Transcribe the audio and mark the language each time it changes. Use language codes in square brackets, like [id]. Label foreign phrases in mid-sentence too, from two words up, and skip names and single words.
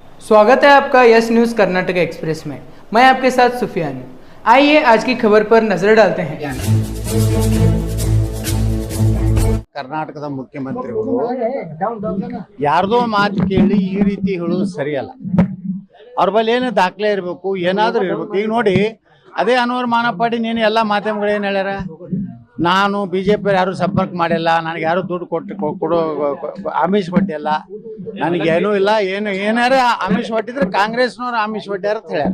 [hi] स्वागत है आपका यस न्यूज़ कर्नाटक एक्सप्रेस में। मैं आपके साथ सुफियान हूं। आइए आज की खबर पर नजर डालते हैं। [kn] ಕರ್ನಾಟಕದ ಮುಖ್ಯಮಂತ್ರಿಗಳು ಯಾರ್ದೋ ಮಾತು ಕೇಳಿ ಈ ರೀತಿ ಹೇಳೋದು ಸರಿಯಲ್ಲ. ಅವ್ರ ಬಳಿ ಏನು ದಾಖಲೆ ಇರಬೇಕು, ಏನಾದರೂ ಇರಬೇಕು. ಈಗ ನೋಡಿ, ಅದೇ ಅನ್ವರ್ ಮಾನಪಾಡಿ ನೀನು ಎಲ್ಲ ಮಾಧ್ಯಮಗಳು ಏನು ಹೇಳ್ಯಾರ, ನಾನು BJP ಯಾರು ಸಂಪರ್ಕ ಮಾಡಿಲ್ಲ, ನನಗೆ ಯಾರು ದುಡ್ಡು ಕೊಡೋ ಆಮಿಷ ಕೊಟ್ಟಿಲ್ಲ, ನನಗೇನೂ ಇಲ್ಲ, ಏನಾರ ಆಮಿಷ ಕೊಟ್ಟಿದ್ರೆ ಕಾಂಗ್ರೆಸ್ನವ್ರು ಆಮಿಷ ಕೊಟ್ಟಾರ ಅಂತ ಹೇಳ್ಯಾರ.